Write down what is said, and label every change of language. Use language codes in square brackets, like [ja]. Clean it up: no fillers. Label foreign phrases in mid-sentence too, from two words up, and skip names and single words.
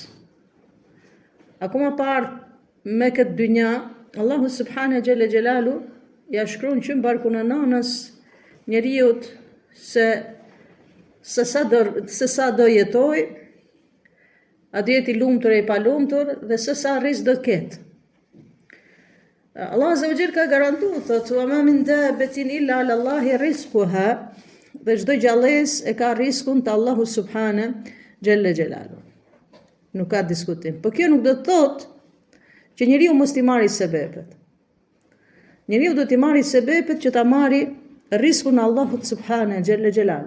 [sq] Akoma parë me këtë dynja, [ar] الله سبحانه جل جلاله [sq] ja shkruan që në barkun e nanës njeriut se sa do jetoj, a do jeti lumtur e i palumtur dhe se sa risk do të ketë. [ar] الله عز وجل [sq] ka garantuar, thotë: [ar] "وما من دابة إلا على الله رزقها", [sq] dhe çdo gjallës e ka riskun të [ar] الله سبحانه جل جلاله. [sq] Nuk ka diskutim. Po kjo nuk do të thotë që njeriu mos t'i marrë sebepet. Njeriu do t'i marrë sebepet që ta marrë riskun e Allahut [ar] سبحانه جل جلاله.